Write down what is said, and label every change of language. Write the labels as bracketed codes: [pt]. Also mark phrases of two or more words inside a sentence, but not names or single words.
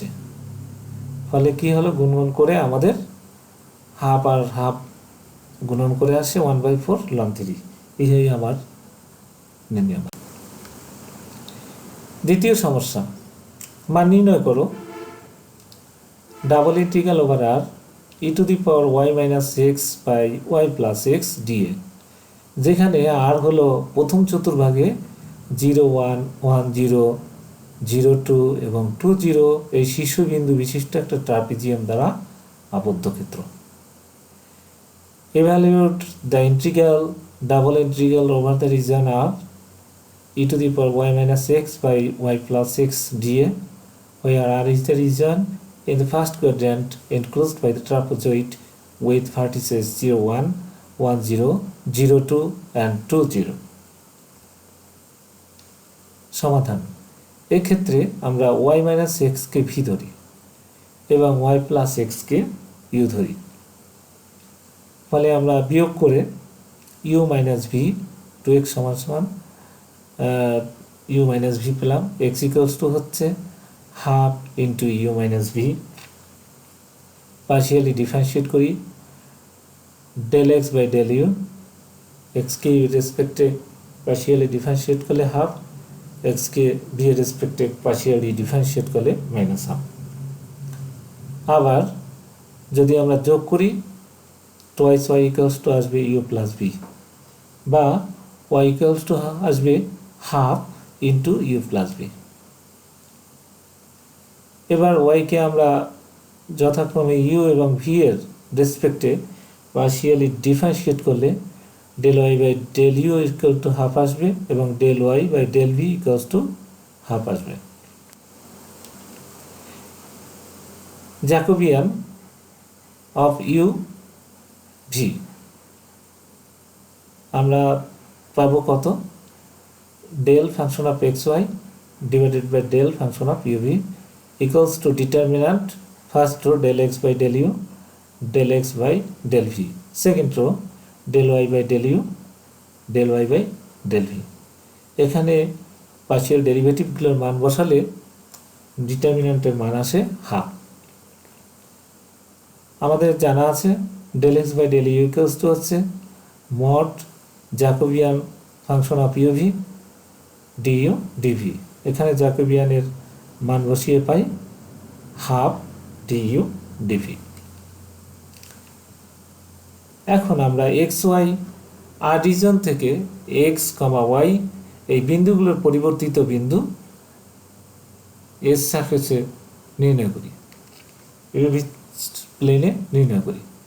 [bn] ফলে কি হলো, গুণন করে আমাদের হাফ আর হাফ গুণন করে আসে 1/4 ln 3। এই আমার নির্ণয়। দ্বিতীয় সমস্যা, মান নির্ণয় করো [en] double integral over R [bn] e⁻y - x/y + x dA, যেখানে আর হলো প্রথম চতুর্ভাগে 0 1 1 0 0 2 এবং 2 0 এই শীর্ষবিন্দু বিশিষ্ট একটা ট্রাপিজিয়াম দ্বারা আবদ্ধ ক্ষেত্র। [en] Evaluate the integral double integral over the region R e⁻y - x/y + x dA, where R is the region in the first quadrant enclosed by the trapezoid with vertices 0 1 1 0 0 2 and 2 0। [bn] সমাধান, এক্ষেত্রে আমরা y - x কে v ধরি এবং y + x কে u ধরি। ফলে আমরা বিয়োগ করে u - v 2x u - v পেলাম। x = হচ্ছে [en] half into [bn] u - v, [en] partially differentiate [bn] করি del x/del u, x কে u রেসপেক্টে [en] partially differentiate [bn] করলে হাফ, x কে v এর রেসপেক্টে [en] partially differentiate [bn] করলে -হাফ। আবার যদি আমরা যোগ করি twice y = আসবে u + v, বা y = আসবে [en] half into [bn] u + v। এবার y কে আমরা যথাক্রমে u এবং v এর রেসপেক্টে [en] partially differentiate [bn] করলে del y/del u = হাফ আসবে এবং del y/del v = হাফ আসবে। [en] Jacobian of u v [bn] আমরা পাবো কত, [en] del function of xy divided by del function of uv equals to determinant first row del x/del u del x/del v, second row del y/del u del y/del v। [bn] এখানে [en] partial derivativeগুলোর [bn] মান বসালে ডিটারমিন্যান্টের মান আসে হাফ। আমাদের জানা আছে del x/del u হচ্ছে [en] mod Jacobian function of uv du dv. [bn] এখানে জ্যাকোবিয়ানের মান বসিয়ে পাই হাফ du dv। এখন আমরা xy আর রিজন থেকে x, y এই বিন্দুগুলোর পরিবর্তিত বিন্দু এস সারফেসে নির্ণয় করি, ইউভি প্লেনে নির্ণয় করি।